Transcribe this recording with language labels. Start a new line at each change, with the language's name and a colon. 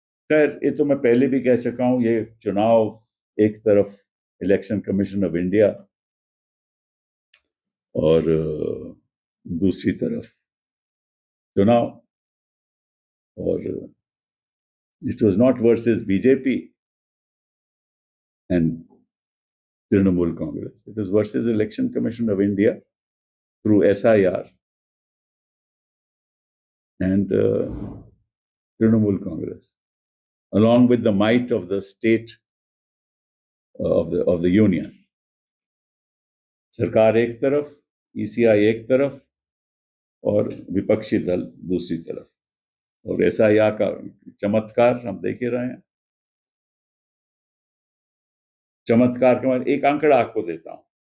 Hindi: खैर, ये तो मैं पहले भी कह चुका हूं। ये चुनाव एक तरफ इलेक्शन कमीशन ऑफ इंडिया और दूसरी तरफ चुनाव।
English: और it was not versus BJP and Trinamool Congress. It was versus Election Commission of India through SIR and Trinamool Congress, along with the might of the state of the union.
Hindi: सरकार एक तरफ, ECI एक तरफ और विपक्षी दल दूसरी तरफ। और एसआईआर का चमत्कार हम देख ही रहे हैं। चमत्कार के बाद एक आंकड़ा आपको देता हूं।